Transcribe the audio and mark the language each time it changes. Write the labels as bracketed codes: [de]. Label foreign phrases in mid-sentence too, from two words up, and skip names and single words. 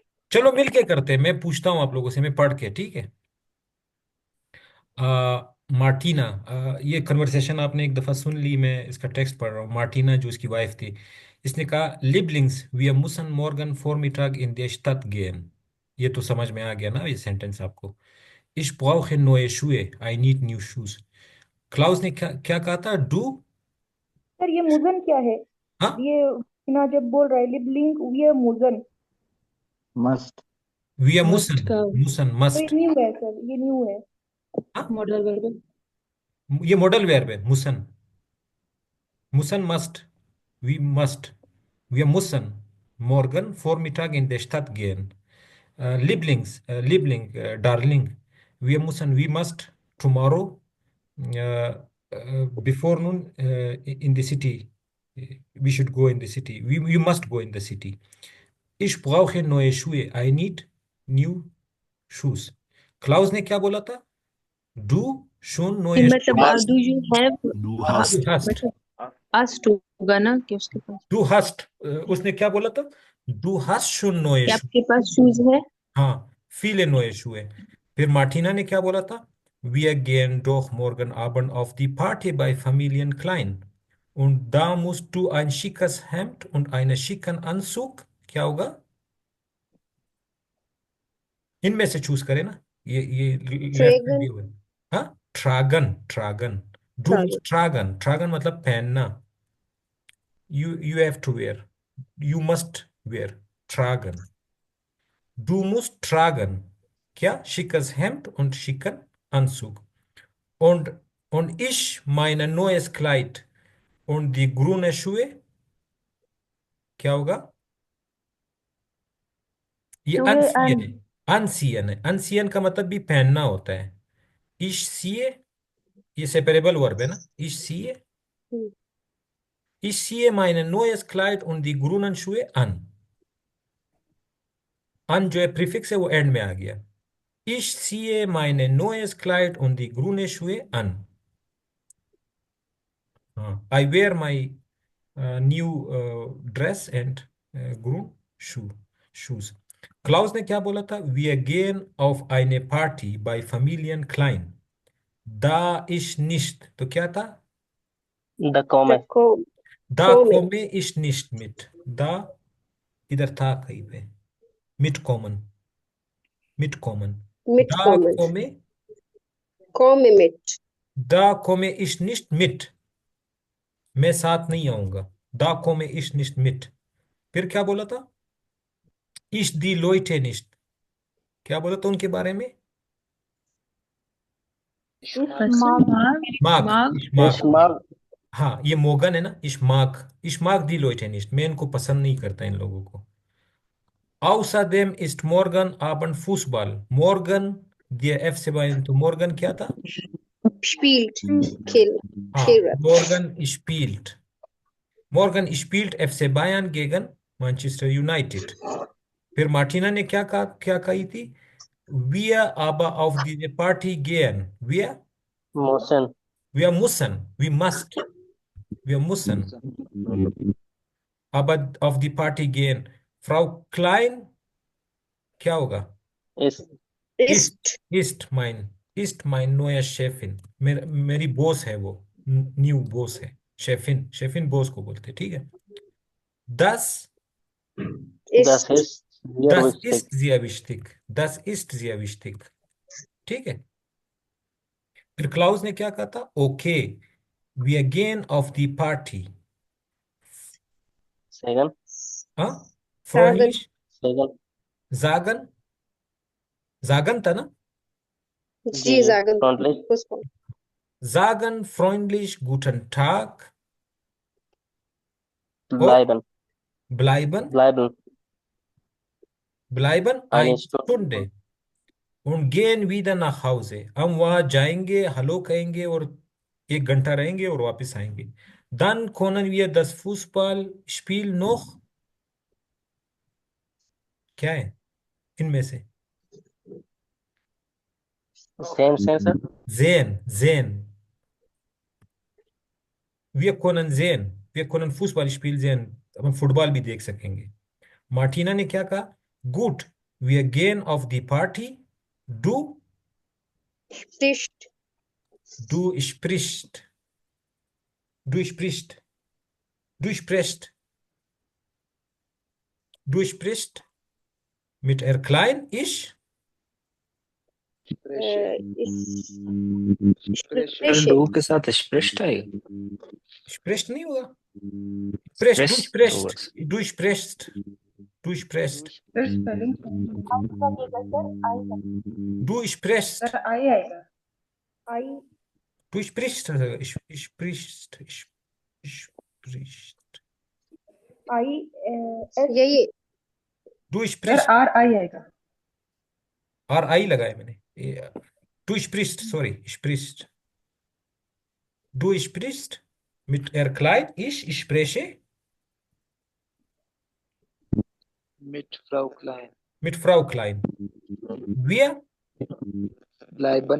[hi] चलो मिलके करते हैं, मैं पूछता हूँ आप लोगों से, मैं पढ़ के, ठीक है। मार्टिना, ये कन्वर्सेशन आपने एक दफ़ा सुन ली, मैं इसका टेक्स्ट पढ़ रहा हूँ। मार्टिना जो उसकी वाइफ थी, इसने कहा [de] Liebling wir müssen morgen Vormittag in der Stadt gehen। [hi] ये तो समझ में आ गया ना ये सेंटेंस आपको। [de] Ich brauche neue Schuhe, [en] I need new shoes। [hi] क्लाउस ने क्या क्या कहा था, डू। सर ये मुजन क्या है? हाँ, ये ना जब बोल रहा है लिबलिंग, ये मुजन मस्ट वी मस्ट मुसन, का मुसन तो ये मस्ट। न्यू है सर, ये न्यू है। [en] model verb. [de] ये [en] model verb [de] है, müssen, müssen [en] must, we must, [de] wir müssen morgen Vormittag in der Stadt gehen। Liebling, darling, wir müssen, [en] we must tomorrow, uh, before noon, in the city. We should go in the city. We must go in the city. [de] Ich brauche neue Schuhe. [en] I need new shoes। [hi] क्लाउस ने क्या बोला था, [de] du schon neue [hi] मतलब [de] Schuhe। [en] do you have, [de] Du Du hast. hast, [hi] मतलब आस्ट होगा ना कि उसके पास, [de] du hast, [hi] उसने क्या बोला था, [de] du hast schon neue [hi] कि [de] Schuhe। [hi] आपके पास शूज है। हाँ, [de] viele neue Schuhe। [hi] फिर मार्टिना ने क्या बोला था, [de] wir gehen doch morgen Abend auf die Party bei Familien Klein und da musst du ein schickes Hemd und einen schicken Anzug। [hi] क्या होगा, इनमें से चूज करें ना, ये लेफ्ट में ट्रेगन। दिया हुआ है। हाँ, [de] tragen, tragen, du [hi] ट्रागन। मस्ट [de] tragen, tragen [hi] मतलब पहनना। [en] you have to wear, you must wear, [hi] ट्रागन। [de] Du musst tragen, क्या, schickes Hemd und schicken Anzug। Und, und ich mein neues Kleid und die grüne Schuhe, [hi] क्या होगा, ये चूहे अनसियन एंड है, अनसियन है, अनसियन का मतलब भी पहनना होता है। [de] ich ziehe, [hi] ये सेपरेबल वर्ब है ना, [de] ich ziehe mein neues Kleid und die grünen Schuhe an। [hi] an जो है प्रीफिक्स है, वो एंड में आ गया। [de] ich ziehe mein neues Kleid und die grüne Schuhe an। [hi] हाँ, [en] I wear my new dress and groom shoes। [hi] क्लाउस ने क्या बोला था, [de] wir gehen auf eine Party bei Familien Klein। da ich nicht, [hi] तो क्या था, द कॉम है। को [de] da komme komme ich nicht mit। da [hi] इधर था कहीं पे, [de] mitkommen, mitkommen, da mitkommen, komme, komme mit, da komme ich nicht mit, [hi] मैं साथ नहीं आऊंगा, [de] da komme ich nicht mit। [hi] फिर क्या बोला था, [de] ich die Leute nicht, [hi] क्या बोला था उनके बारे में, पर्सन मार्क, मार्क इश्माक। इश्माल। हाँ, ये मोगन है ना, [de] ich mag, ich mag die Leute nicht, [hi] मैं इनको पसंद नहीं करता इन लोगों को। [de] außerdem ist morgen Abend Fußball। morgen, der FC Bayern, [hi] तो morgen क्या था, [de] spielt, खेल, [hi] हाँ, खेल रहा था। [de] morgen spielt FC Bayern gegen Manchester United। [hi] फिर मार्टिना ने क्या कही थी, [de] wir aber auf diese Party gehen, [hi] मोशन। [de] wir müssen, wir müssen aber auf die Party gehen। Frau Klein, [hi] क्या होगा, इस [de] ist, ist mein neuer Chefin। [hi] मेरी बॉस है वो, न्यू बॉस है, शेफिन, शेफिन बॉस को बोलते, ठीक है। [de] das दस ist, इज sehr das wichtig। ist sehr wichtig, das ist sehr wichtig, [hi] ठीक है। फिर क्लाउस ने क्या कहा था, ओके, [de] wir gehen auf die Party। [hi] सेकंड हाँ, [de] sagen, freundlich, [hi] सेकंड [de] sagen, sagen था ना, sie sagen, फ्रंटली Fußball, sagen freundlich guten Tag [hi] और [de] ब्लाइबन bleiben, ब्लाइबन bleiben eine eine Stunde Stunde und gehen wieder nach Hause। [hi] हम वहां जाएंगे, हेलो कहेंगे और 1 घंटा रहेंगे और वापस आएंगे। [de] dann können wir das Fußballspiel noch, [hi] क्या है इनमें से, सेम सेंस है। [de] sehen, wir können sehen, wir können Fußballspiel sehen, [hi] हम फुटबॉल भी देख सकेंगे। मार्टिना ने क्या कहा, गुड, [de] wir gehen auf die Party. Du, Spricht. du sprichst, du sprichst, du sprichst, du sprichst mit R klein, ich, [hi] सर डू के साथ स्प्रिस्ट आएगा spricht नहीं होगा, [de] sprichst, du [hi] स्प्रेस होगा [de] sprichst, du sprichst, du sprichst, [hi] सर स्पेलिंग [de] du sprichst, [hi] सर आई आएगा आई [de] du sprichst, sprichst, sprichst, [hi] आई ये [de] du [hi] सर [de] sprichst, [hi] आर आई आएगा और आई लगाया मैंने, [de] du sprichst, sorry, sprichst, du sprichst mit R klein, ich spreche Mit Frau Klein. mit Frau Klein. Wir, Bleiben.